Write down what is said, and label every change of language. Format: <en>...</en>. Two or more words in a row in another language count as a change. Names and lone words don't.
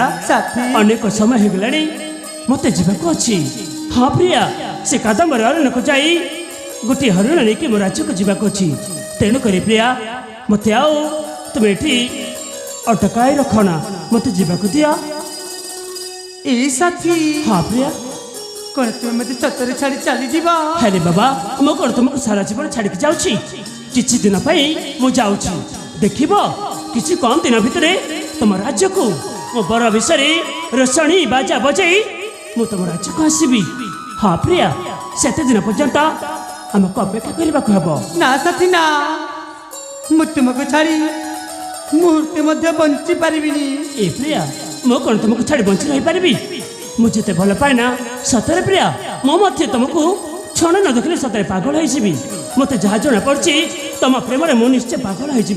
<or>ସାଥୀ। ଅନେକ ସମୟ ହେଇଗଲାଣି ମୋତେ ଯିବାକୁ ଅଛି। ହଁ ପ୍ରିୟା ସେ କାଦମ୍ବର ଅରଣ୍ୟକୁ ଯାଇ ଗୋଟିଏ ହରିଣ ନେଇକି ମୋ ରାଜ୍ୟକୁ ଯିବାକୁ ଅଛି। ତେଣୁକରି ପ୍ରିୟା ମୋତେ ଆଉ ତୁମେ ଏଠି ଅଟକାଇ ରଖନା, ମୋତେ ଯିବାକୁ ଦିଅ। ଏଇ ସାଥୀ ହଁ ପ୍ରିୟା। କଣ ତୁମେ ମତେ ସତରେ ଛାଡ଼ି ଚାଲି ଯିବ? ହେଲେ ବାବା ମୁଁ କ'ଣ ତୁମକୁ ସାରା ଜୀବନ ଛାଡ଼ିକି ଯାଉଛି? କିଛି ଦିନ ପାଇଁ ମୁଁ ଯାଉଛି। ଦେଖିବ କିଛି କମ୍ ଦିନ ଭିତରେ ତମ ରାଜ୍ୟକୁ ମୋ ବର ବିଷୟରେ ରୋଷଣୀ ବାଜା ବଜେଇ ମୁଁ ତମ ରାଜ୍ୟକୁ ଆସିବି। ହଁ ପ୍ରିୟା ସେତେ ଦିନ ପର୍ଯ୍ୟନ୍ତ ଆମକୁ ଅପେକ୍ଷା କରିବାକୁ ହେବ। ନା ସାଥୀ ନା, ମୁଁ ତୁମକୁ ଛାଡ଼ି ମୁହୂର୍ତ୍ତେ ମଧ୍ୟ ବଞ୍ଚି ପାରିବିନି। ଏ ପ୍ରିୟା ମୁଁ କ'ଣ ତୁମକୁ ଛାଡ଼ି ବଞ୍ଚି ରହିପାରିବି? ମୁଁ ଯେତେ ଭଲ ପାଏ ନା ସତରେ ପ୍ରିୟା ମୁଁ ମଧ୍ୟ ତୁମକୁ କ୍ଷଣ ନ ଦେଖିଲେ ସତରେ ପାଗଳ ହେଇଯିବି। ମୋତେ ଯାହା ଜଣା ପଡ଼ୁଛି ତମ ପ୍ରେମରେ ମୁଁ ନିଶ୍ଚୟ ପାଗଳ ହେଇଯିବି।</or>